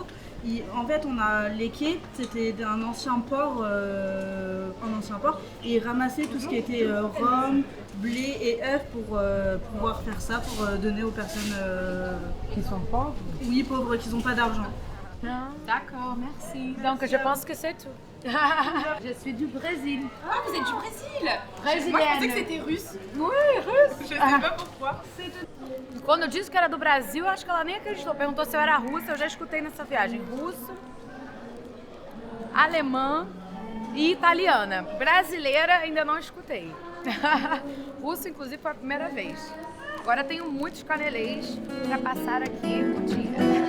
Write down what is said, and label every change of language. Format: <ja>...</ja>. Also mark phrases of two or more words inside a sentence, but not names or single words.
<fr>En fait, on a les quais, c'était un ancien port, et ils ramassaient tout ce qui était rhum, blé et œufs pour pouvoir faire ça, pour donner aux personnes Qui sont pauvres? oui, pauvres qui n'ont pas d'argent. D'accord, merci. Donc je pense que c'est tout. Je suis du Brésil. Ah, vous êtes du Brésil? Brésilienne. Moi, je pensais que c'était russe. Oui, russo. Je sais pas pourquoi.</fr> <pt>Quando eu disse que era do Brasil, acho que ela nem acreditou. Perguntou se eu era russa, eu já escutei nessa viagem. Russo, alemã e italiana. Brasileira ainda não escutei. Russo, inclusive, foi a primeira vez. Agora tenho muitos canelês para passar aqui o dia.</pt>